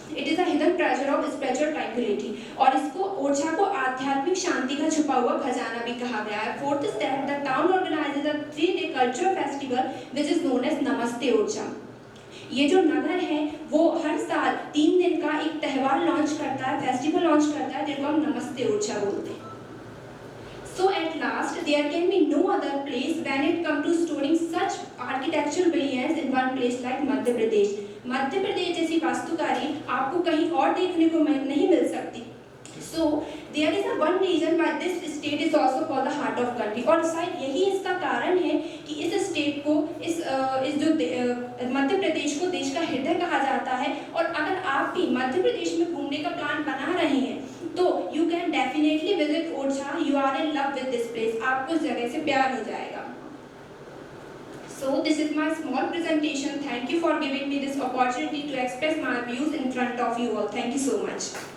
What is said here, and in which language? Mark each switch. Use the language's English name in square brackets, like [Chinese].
[English] it is a hidden treasure of spiritual tranquillity [Hindi] और इसको ओरछा को आध्यात्मिक शांति का छुपा हुआ खजाना भी कहा गया है। [English] Fourth is that the town organises a 3-day cultural festival which is known as Namaste Orchha. [Hindi] ये जो नगर है वो हर साल 3 दिन का एक त्यौहार लॉन्च करता है, फेस्टिवल लॉन्च करता है जिसको हम नमस्ते ओरछा बोलते हैं। [English] So at last, there can be no other place when it comes to storing such architectural brilliance in one place like Madhya Pradesh. [Hindi] Madhya Pradesh जैसी वास्तुकारी आपको कहीं और देखने को नहीं मिल सकती। [English] So there is a one reason why this state is also called the heart of country। [Hindi] और शायद यही इसका कारण है कि इस स्टेट को इस जो मध्य प्रदेश को देश का हृदय कहा जाता है। और अगर आप भी मध्य प्रदेश में घूमने का प्लान बना रहे हैं तो [English] you can definitely visit [Hindi] Orchha. [English] You are in love with this place. [Hindi] आपको इस जगह से प्यार हो जाएगा। [English] So this is my small presentation. Thank you for giving me this opportunity to express my views in front of you all. Thank you so much.